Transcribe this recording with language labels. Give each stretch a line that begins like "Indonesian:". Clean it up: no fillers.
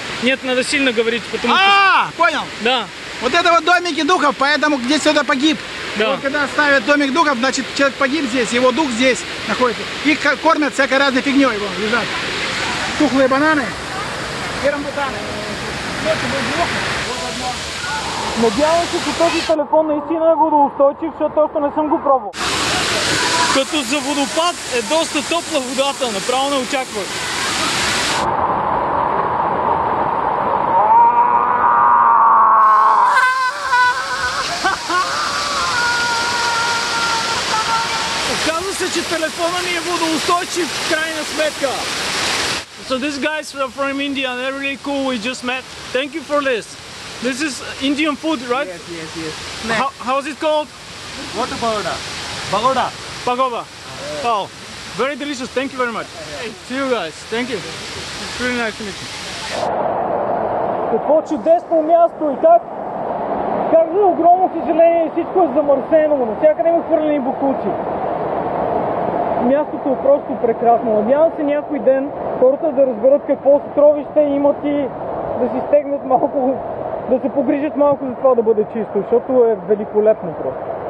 Russian: Нет, надо сильно говорить, потому что... Понял. Да. Вот это вот домики духов, поэтому здесь кто-то погиб. Да. Вот когда ставят домик духов, значит человек погиб здесь, его дух здесь находится. Их кормят всякой разной фигней, вон, лежат. Тухлые бананы и рамбутаны.
Bulgarian: Надявам се, че този телефон наистина е водоустойчив, защото още не съм го пробвал. Като за водопад е доста топла водата, направо не очаквах. Оказва се, че телефона ни е водоустойчив в крайна сметка.
English: So these guys are from India, they're really cool, we just met. Thank you for this. This is Indian food, right? Yes. How is it called? What pagoda? Pagoda. Pagoda. Oh, very delicious. Thank you very much. See you guys. Thank you. It's really nice to meet you.
Bulgarian: Какво чудесно място и как за огромно съжаление всичко е замърсено, навсякъде има хвърлени бокуци. Мястото е просто прекрасно. Надявам се някой ден хората да разберат какво съкровище имат и да си стегнат малко, да се погрижат малко за това да бъде чисто, защото е великолепно просто.